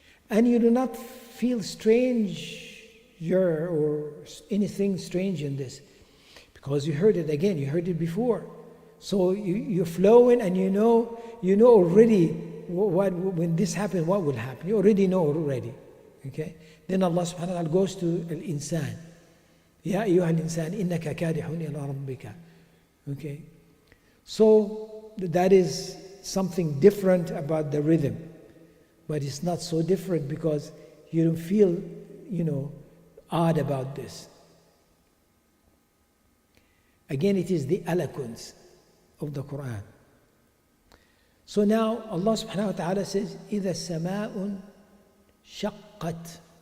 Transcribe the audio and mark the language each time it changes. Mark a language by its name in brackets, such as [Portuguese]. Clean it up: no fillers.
[English] And you do not feel strange or anything strange in this, because you heard it again, you heard it before. So you're flowing, and you know already when this happens, what will happen. You already know already. Okay? Then Allah subhanahu wa ta'ala goes to al-insan. [Arabic] يا أيها الإنسان إنك كادح إلى ربك. [English] Okay, so that is something different about the rhythm, but it's not so different because you don't feel, you know, odd about this. Again, it is the eloquence of the Quran. So now Allah subhanahu wa ta'ala says, [Arabic] إذا السماء شقت.